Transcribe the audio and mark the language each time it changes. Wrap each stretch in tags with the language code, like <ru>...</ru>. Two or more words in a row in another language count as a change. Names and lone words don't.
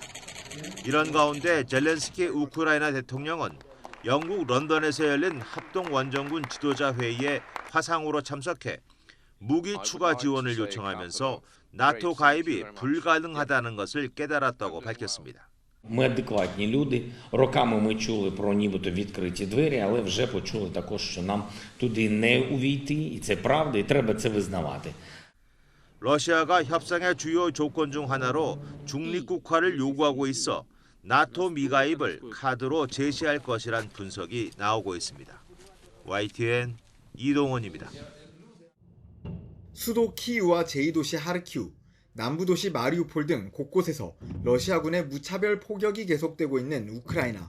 <ko>이런 가운데 젤렌스키 우크라이나 대통령은 영국 런던에서 열린 합동원정군 지도자 회의에 화상으로 참석해 무기 추가 지원을 요청하면서 나토 가입이 불가능하다는 것을 깨달았다고 밝혔습니다.</ko> <uk>Ми адекватні люди. Роками ми чули про нібито відкриті двері, але вже почули також, що нам туди не увійти, і це правда, і треба це визнавати.</uk> <ko>러시아가 협상의 주요 조건 중 하나로 중립국화를 요구하고 있어 나토 미가입을 카드로 제시할 것이란 분석이 나오고 있습니다. YTN 이동원입니다. 수도 키이우와 제2도시 하르키우, 남부도시 마리우폴 등 곳곳에서 러시아군의 무차별 폭격이 계속되고 있는 우크라이나.</ko>